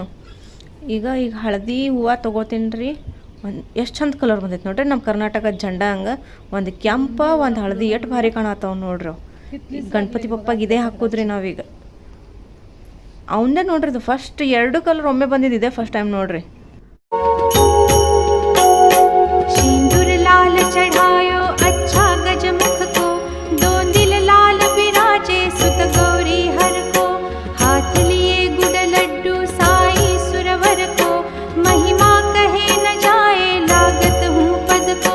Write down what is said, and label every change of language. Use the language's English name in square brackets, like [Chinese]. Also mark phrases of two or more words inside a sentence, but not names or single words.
[Kannada] ಈಗ ಹಳದಿ ಹೂವು ತೊಗೋತೀನಿ ರೀ. ಎಷ್ಟು ಚಂದ ಕಲರ್ ಬಂದೈತೆ ನೋಡ್ರಿ. ನಮ್ಮ ಕರ್ನಾಟಕದ ಜೆಂಡ ಹಂಗೆ ಒಂದು ಕೆಂಪ ಒಂದು ಹಳದಿ ಎಷ್ಟು ಭಾರಿ ಕಾಣತ್ತಾವ ನೋಡ್ರಿ. ಗಣಪತಿ ಬಪ್ಪಾಗ ಇದೇ ಹಾಕೋದ್ರಿ ನಾವೀಗ. ಅವನ್ನೇ ನೋಡ್ರಿ ಇದು ಫಸ್ಟ್ 2 ಕಲರ್ ಒಮ್ಮೆ ಬಂದಿದ್ದೆ [English] first time [Kannada] ನೋಡ್ರಿ. [Hindi] सिंदूर लाल चढ़ायो अच्छा गजमुख को, 2 दिल लाल बिराजे सुत गौरी हर को, हाथ लिए गुड़ लड्डू साई सुरवर को, महिमा कहे न जाए लागत हूँ पद को।